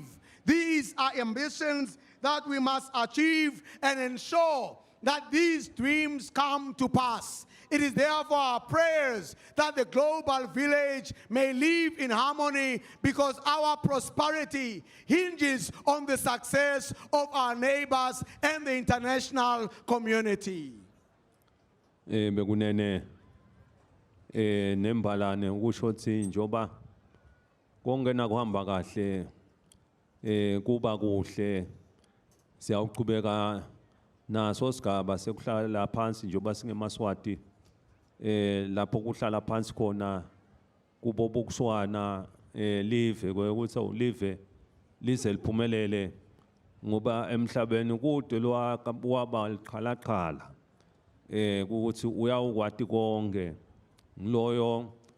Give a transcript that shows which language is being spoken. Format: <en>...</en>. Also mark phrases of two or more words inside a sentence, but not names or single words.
<en>These are ambitions that we must achieve and ensure that these dreams come to pass. It is therefore our prayers that the global village may live in harmony, because our prosperity hinges on the success of our neighbors and the international community.</en> <ss>Bekunene nembalane ukusho ukuthi njoba kongena kuhamba kahle kuba kuhle siyawuqhubeka naso sigaba sekuhlala phansi njoba singemaswati lapho kuhlala phansi khona kubo bokuswana live ukuthi ulive lize liphumelele ngoba emhlabeni kude waba liqhalaqhala ukuthi uyawukwati konke ngiloyo</ss>